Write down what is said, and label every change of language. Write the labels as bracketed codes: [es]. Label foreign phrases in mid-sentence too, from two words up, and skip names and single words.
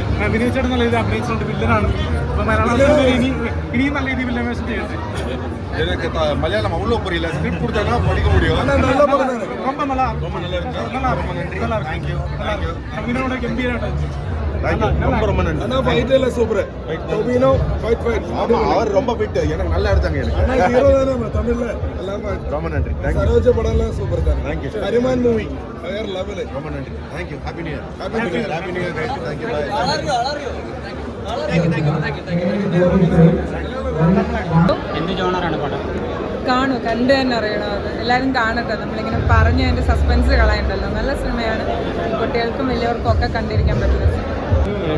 [ml] അഭിനയിച്ചിട്ട് നല്ല രീതിയിൽ അഭിനയിച്ചിട്ടുണ്ട്, വില്ലനാണ്. അപ്പോൾ മലയാളം ഇനിയും നല്ല രീതിയിൽ വില്ലൻ വേഷം ചെയ്യട്ടെ. [ta] எனக்கு மலையாளம் அவ்வளோ புரியல, ஸ்கிரிப்ட் கொடுத்தாங்கன்னா படிக்க முடியும். ரொம்ப நல்லா இருக்கு. நல்லா இருக்கு. தேங்க்யூ. அபினயோட கம்பீரமாயிட்டு. ரொம்ப நன்றி. அண்ணா ஃபைட் எல்லாம் சூப்பர். டொபினோ ஃபைட். ஆமா, அவர் ரொம்ப ஃபிட். எனக்கு நல்லா எடுத்தாங்க எனக்கு. அண்ணா ஹீரோ தானே தமிழ்ல எல்லாமே. ரொம்ப நன்றி. தேங்க்யூ. சரோஜ படம் எல்லாம் சூப்பர் தான். தேங்க்யூ. ஹரிமான் மூவி வேற லெவல். ரொம்ப நன்றி. [en] Thank you. Happy New Year. Happy New Year. Thank you. [ml] എന്ത് ജോണറാണ് പടം? കാണൂ, കണ്ടു തന്നെ അറിയണം. അത് എല്ലാവരും കാണട്ടെ. നമ്മളിങ്ങനെ പറഞ്ഞ് അതിൻ്റെ സസ്പെൻസ് കളയണ്ടല്ലോ. നല്ല സിനിമയാണ്, കുട്ടികൾക്കും വലിയവർക്കും ഒക്കെ കണ്ടിരിക്കാൻ പറ്റുന്ന സിനിമ.